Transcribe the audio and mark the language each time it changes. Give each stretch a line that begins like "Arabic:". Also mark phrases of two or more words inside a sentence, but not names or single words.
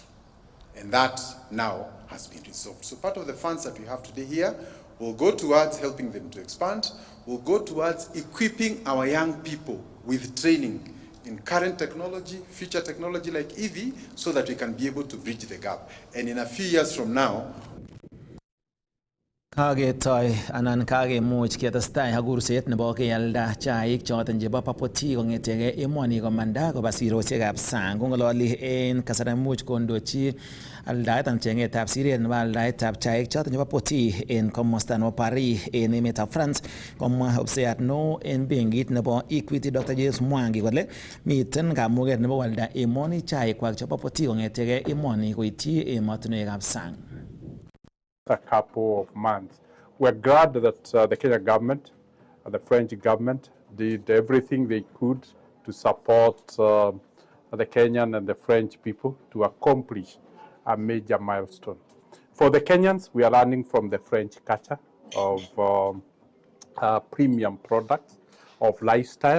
English: And that now has been resolved. So part of the funds that we have today here will go towards helping them to expand, will go towards equipping our young people with training in current technology, future technology like EV, so that we can be able to bridge the gap. And in a few years from now,
Kalenjin: Kagetoi anan kagemuch ketestai ak kurset nebo kealda chaik choton chebo papoti kong'etege emoni komanda koba sirosiekab sang. Kong'ololi en kasarta much kondochi aldaet anan cheng'etab siret nebo aldaetab chaik choton chebo poti en komosta nebo Paris en emetab France, komwa ofisiyat neo en benkit nebo Equity Dr. James Mwangi kole miten kamuget nebo walda emoni chaikwak chebo poti kong'etege emoni koityi emotinwekab sang.
English: A couple of months. We're glad that the Kenya government, the French government, did everything they could to support the Kenyan and the French people to accomplish a major milestone. For the Kenyans, we are learning from the French culture of premium products, of lifestyle.